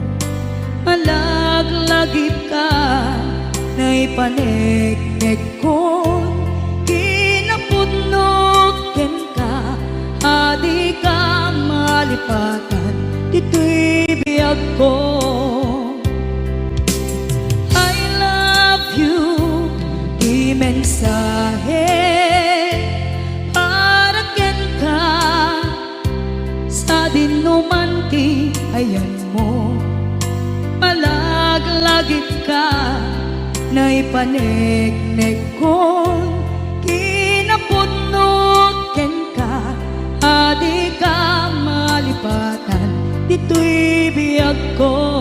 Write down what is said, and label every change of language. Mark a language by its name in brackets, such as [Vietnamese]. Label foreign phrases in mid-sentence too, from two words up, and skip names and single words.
[Iloko] malaglagip ka na'y paneknek ko, kinapudnot ken ka adi ka malipatan dito'y biyag ko. [English] I love you [Iloko] mensahe para ken ka sa dinuman ti ayan mo, malaglagip ka na'y paneknek ko, kinapudnot ken ka adi ka malipatan dito'y biyag ko.